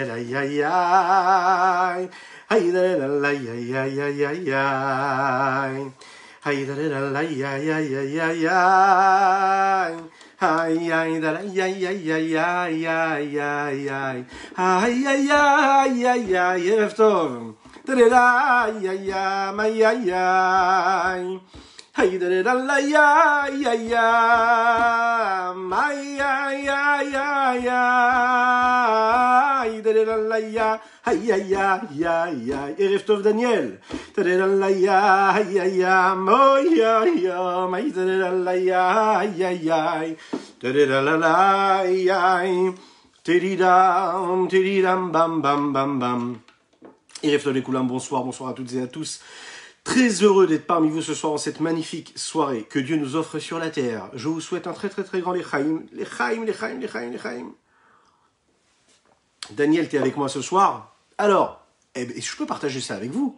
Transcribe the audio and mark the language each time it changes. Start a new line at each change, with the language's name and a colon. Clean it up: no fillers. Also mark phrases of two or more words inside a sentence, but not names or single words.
Hebrew: ya ya idera la ya ya ya ya ya idera la ya ya ya ya ya ay ay da ay ay ay ay ay ay ay ay ay ay ay ay ay ערב טוב תראה ay ay ay ay ay ay תראה ay ay ay ay ay ay ay ay תראה ay ay ay ay ay ערב טוב דניאל תראה ay ay ay ay ay ay תראה ay ay ay Tiridam, tiridam, bam, bam, bam, bam. ערב טוב
French: les Koulam, bonsoir, bonsoir à toutes et à tous. Très heureux d'être parmi vous ce soir en cette magnifique soirée que Dieu nous offre sur la terre. Je vous souhaite un très très très grand
Hebrew: לחיים, לחיים, לחיים, לחיים, לחיים.
French: Daniel, t'es avec moi ce soir. Alors, je peux partager ça avec vous.